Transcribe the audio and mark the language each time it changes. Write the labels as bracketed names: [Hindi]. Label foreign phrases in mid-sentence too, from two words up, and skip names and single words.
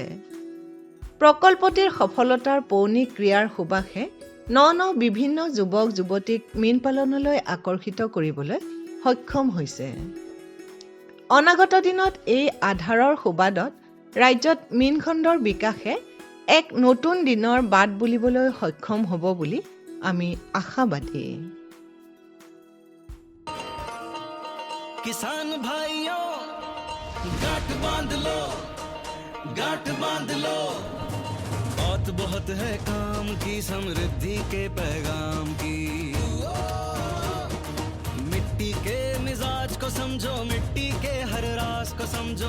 [Assamese] প্ৰকল্পটিৰ সফলতাৰ পৌনী ক্ৰিয়াৰ সুবাসে ন বিভিন্ন যুৱক যুৱতীক মীন পালনলৈ আকৰ্ষিত কৰিবলৈ সক্ষম হৈছে। অনাগত দিনত এই আধাৰৰ সুবাদত ৰাজ্যত মীন খণ্ডৰ বিকাশে এক নতুন দিনৰ বাট বুলিবলৈ সক্ষম হ'ব বুলি আমি আশাবাদী। [Hindi] किसान भाइयों गांठ बांध लो, गांठ बांध लो। बात बहुत है काम की, समृद्धि के पैगाम की। मिट्टी के मिजाज को समझो, मिट्टी के हर राज को समझो।